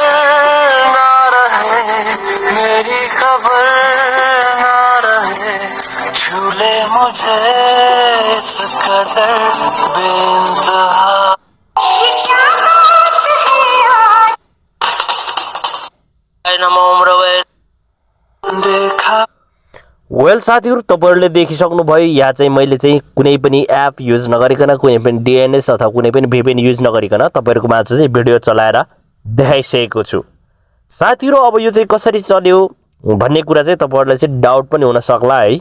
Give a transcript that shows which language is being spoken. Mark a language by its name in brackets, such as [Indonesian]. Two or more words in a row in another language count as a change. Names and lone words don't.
[Hindi] ना रहे, मेरी खबर ना रहे, झूले मुझे इस कदर बेइंतहा। देखा [Nepali] वेल साथीहरु, तपाईहरुले देखिसक्नु भयो, यहाँ चाहिँ मैले चाहिँ कुनै पनि [English] app use [Nepali] नगरिकन, कुनै पनि DNS अथवा कुनै पनि VPN युज नगरिकन तपाईहरुको माझ चाहिँ भिडियो चलाएर देखाइसकेको छु। साथीहरु, अब यो चाहिँ कसरी चल्यो भन्ने कुरा चाहिँ तपाईहरुलाई चाहिँ डाउट पनि हुन सक्ला है।